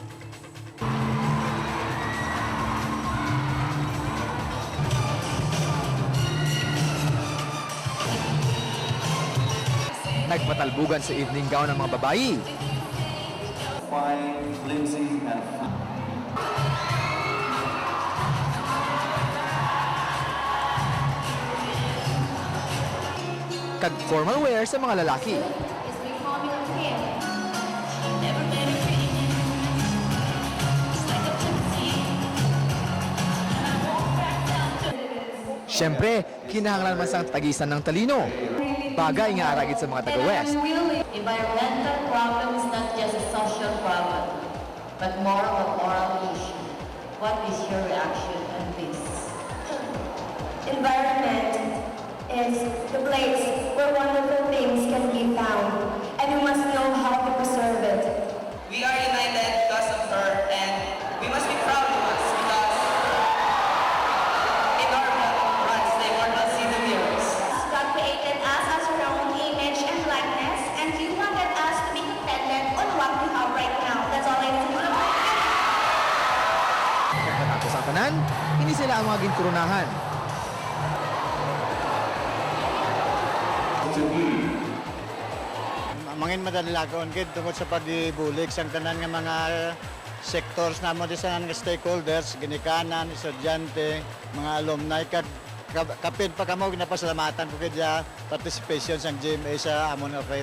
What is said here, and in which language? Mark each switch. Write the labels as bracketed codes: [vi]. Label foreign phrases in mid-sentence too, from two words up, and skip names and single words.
[hil] Nagpatalbugan sa [en] evening gown [hil] ng mga babayi. [en] Fine, flimsy, and [hil] Kag [en] formal wear [hil] sa mga lalaki. [en] Is becoming a king. Never been a king. It's like a gypsy. And I walk back down to [hil] Siyempre, kinahanglan man sang tagisan ng talino. Bagay nga aragid sa mga taga-West. [en] Environmental problem is not just a social problem, but more of a moral issue. What is your reaction on this? Environment is the place where wonderful things can be found, and we must know how to preserve it. we are united because of her, and we must be proud of us because in our blood runs the immortal seed of yours. God created us as our own image and likeness, and He wanted us to be contented on what we have right now. That's all I need to know. [hil] Kag matapos ang tanan, hindi sila ang mga ginkurunahan. Mangin madalilagon gid tungod sa pagbulig sang tanan nga mga sectors namo di sa nga stakeholders, ginikanan, estudyante, mga alumni kag kapin pa kamo ginapasalamatan ko kid participation sang GMA sa amon affair.